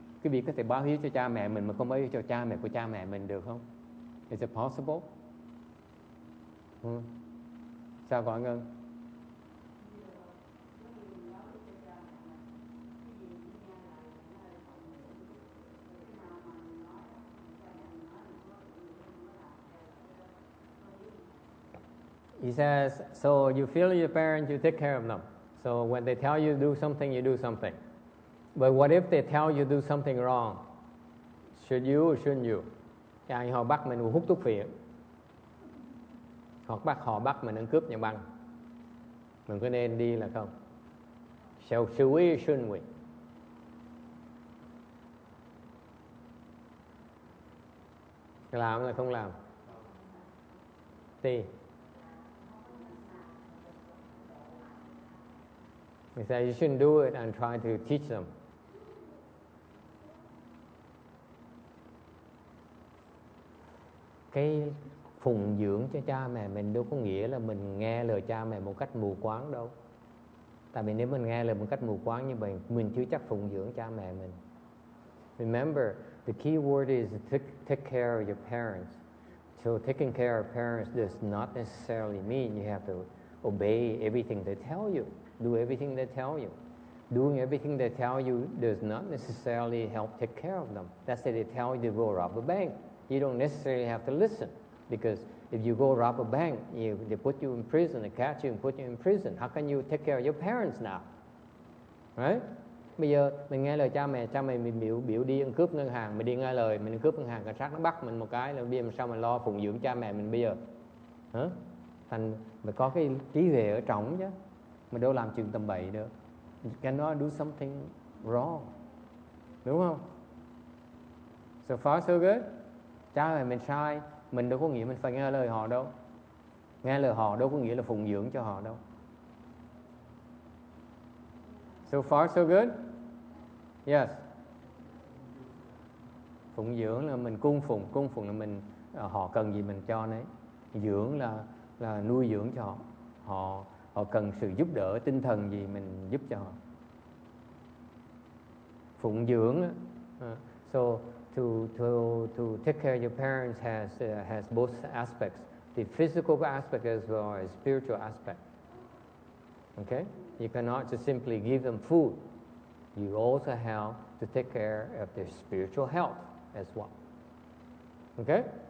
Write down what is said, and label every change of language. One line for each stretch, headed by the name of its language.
Vietnamese: Quý vị có thể báo hiếu cho cha mẹ mình mà không báo hiếu cho cha mẹ của cha mẹ mình được không?
English: Is it possible?
Vietnamese: Sao gọi Ngân?
English: He says, so you feel your parents, you take care of them. So when they tell you to do something, you do something. But what if they tell you to do something wrong? Should you or shouldn't you?
Vietnamese: Họ bắt mình hút thuốc phiện. Họ bắt mình ăn cướp nhà băng. Mình có nên đi là không?
English: Should we or shouldn't we?
Vietnamese: Làm hay không làm? Thì
English: he said you shouldn't do it and try to teach them.
Vietnamese: Cái phụng dưỡng cho cha mẹ mình đâu có nghĩa là mình nghe lời cha mẹ một cách mù quáng đâu. Tại vì nếu mình nghe lời một cách mù quáng như vậy, mình chưa chắc phụng dưỡng cha mẹ mình.
English: Remember, the key word is take care of your parents. So taking care of parents does not necessarily mean you have to obey everything they tell you, do everything they tell you. Doing everything they tell you does not necessarily help take care of them. That's why they tell you to go rob a bank. You don't necessarily have to listen, because if you go rob a bank, they put you in prison, they catch you and put you in prison. How can you take care of your parents now? Right?
Vietnamese: Bây giờ mình nghe lời cha mẹ mình biểu đi ăn cướp ngân hàng, mình đi nghe lời mình cướp ngân hàng, cảnh sát nó bắt mình một cái là bây giờ sao mà lo phụng dưỡng cha mẹ mình bây giờ? Hả? Thành phải có cái trí huệ ở trong chứ, mình đâu làm chuyện tầm bậy được.
English: You cannot do something wrong,
Vietnamese: đúng không?
English: So far so good.
Vietnamese: Cha mẹ mình sai, mình đâu có nghĩa mình phải nghe lời họ đâu. Nghe lời họ đâu có nghĩa là phụng dưỡng cho họ đâu.
English: So far so good. Yes.
Vietnamese: Phụng dưỡng là mình cung phụng là mình họ cần gì mình cho nấy. Dưỡng là nuôi dưỡng cho họ. Họ cần sự giúp đỡ tinh thần gì mình giúp cho họ.
English: Phụng dưỡng so to take care of your parents has both aspects, the physical aspect as well as spiritual aspect. Okay? You cannot just simply give them food. You also have to take care of their spiritual health as well. Okay?